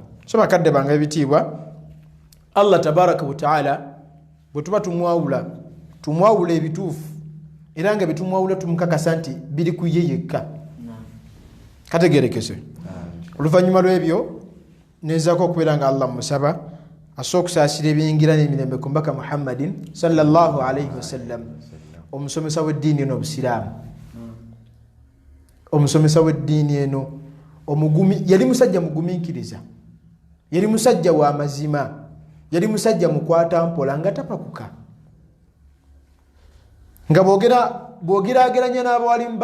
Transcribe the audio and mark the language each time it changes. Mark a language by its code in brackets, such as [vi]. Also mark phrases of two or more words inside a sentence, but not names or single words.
[lg] So bakadde bange ebitiibwa, [ar] الله تبارك وتعالى [lg] bwe tuba tumwawula ebituufu era nga bitumwawula tumukakasa nti biri ku ye yekka. Kategerekese. Oluvannyuma lw'ebyo nezaako okubeera nga Allah musaba asobola okusaasira ebiyingira n'emirembe ku mbaka Muhammadin [ar] صلى الله عليه وسلم, [lg] omusomesa w'eddiini eno Obusiraamu, omusomesa w'eddiini eno omugumi. Yali musajja mugumiikiriza, yali musajja wa mazima, yali musajja mukwata mpola nga tapakuka, nga bwogerageranya n'abawalimu